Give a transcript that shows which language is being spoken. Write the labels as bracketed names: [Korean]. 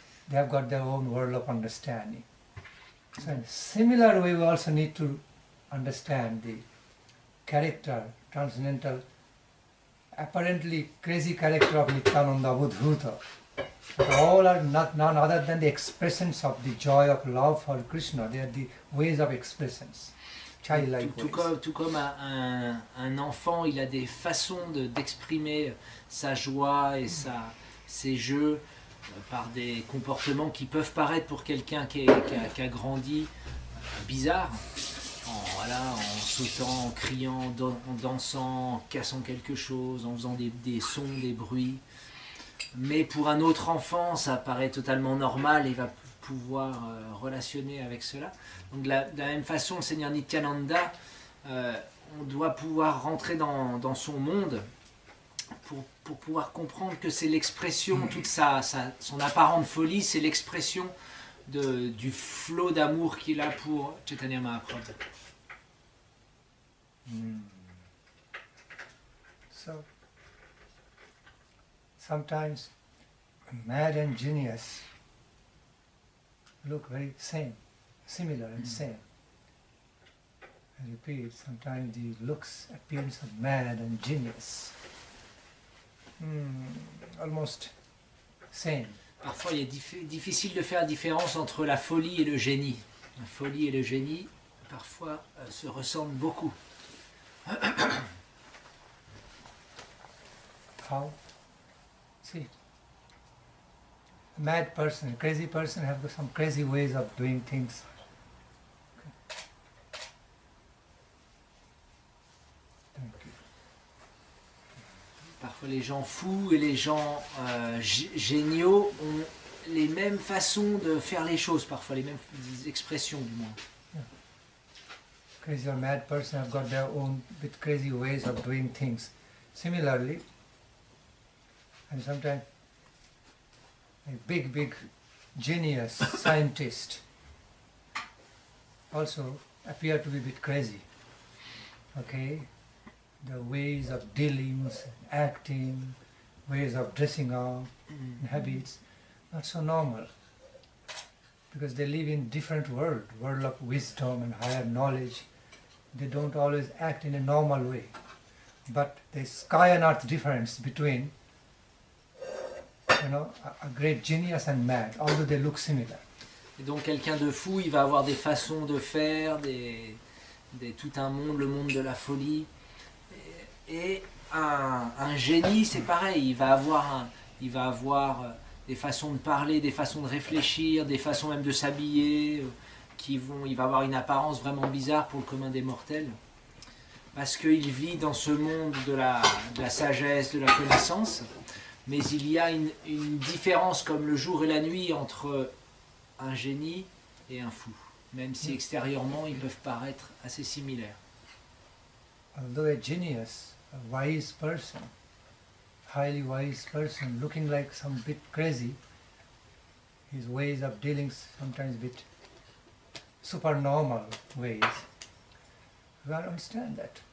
[English] They have got their own world of understanding. So in a similar way, we also need to understand the character, transcendental apparently crazy character of Nityananda Buddhuta. But all are none other than the expressions of the joy of love for Krishna. They are the ways of expressions. Childlike ways. [French] Tout comme un enfant, il a des façons d'exprimer sa joie et ses jeux par des comportements qui peuvent paraître pour quelqu'un qui a grandi bizarre, en sautant, en criant, en dansant, en cassant quelque chose, en faisant des sons, des bruits. Mais pour un autre enfant, ça paraît totalement normal et il va pouvoir relationner avec cela. Donc de la même façon, le Seigneur Nityananda, on doit pouvoir rentrer dans son monde pour pouvoir comprendre que c'est l'expression, toute son apparente folie, c'est l'expression du flot d'amour qu'il a pour Chaitanya Mahaprabhu. [English] So, sometimes mad and genius look very similar and same. I repeat, sometimes the looks, appearance of mad and genius, almost same. [French] Parfois, il est difficile de faire la différence entre la folie et le génie. La folie et le génie, parfois, se ressemblent beaucoup. [English] How? See, a mad person, a crazy person have some crazy ways of doing things. Okay. Thank you. [French] Parfois, les gens fous et les gens géniaux ont les mêmes façons de faire les choses, parfois les mêmes expressions du moins. [English] Crazy or mad person have got their own bit crazy ways of doing things. Similarly, and sometimes a big genius scientist also appear to be a bit crazy. Okay, the ways of dealings, acting, ways of dressing up, and habits, not so normal. Because they live in different world of wisdom and higher knowledge. They don't always act in a normal way. But the sky and earth difference between, a great genius and mad, although they look similar. [French] Et donc quelqu'un de fou, il va avoir des façons de faire, tout un monde, le monde de la folie. Et un génie, c'est pareil, il va avoir des façons de parler, des façons de réfléchir, des façons même de s'habiller, il va avoir une apparence vraiment bizarre pour le commun des mortels. Parce qu'il vit dans ce monde de la sagesse, de la connaissance, mais il y a une différence comme le jour et la nuit entre un génie et un fou, même si extérieurement ils peuvent paraître assez similaires. [English] Although a genius, a wise person, highly wise person, looking like some bit crazy, his ways of dealing sometimes a bit supernormal ways. You understand that.